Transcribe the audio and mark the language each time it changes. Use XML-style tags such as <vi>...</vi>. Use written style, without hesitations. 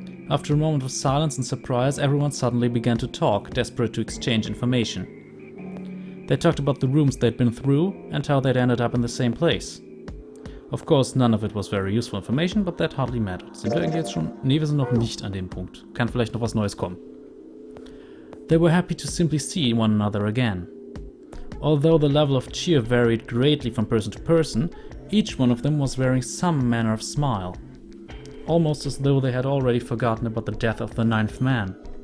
<en>After a moment of silence and surprise, everyone suddenly began to talk, desperate to exchange information. They talked about the rooms they'd been through and how they'd ended up in the same place. Of course, none of it was very useful information, but that hardly mattered.</en> <de>Sind wir eigentlich jetzt schon? Nee, wir sind noch nicht an dem Punkt. Kann vielleicht noch was Neues kommen.</de> <en>They were happy to simply see one another again. Although the level of cheer varied greatly from person to person, each one of them was wearing some manner of smile. Almost as though they had already forgotten about the death of the ninth man.</en>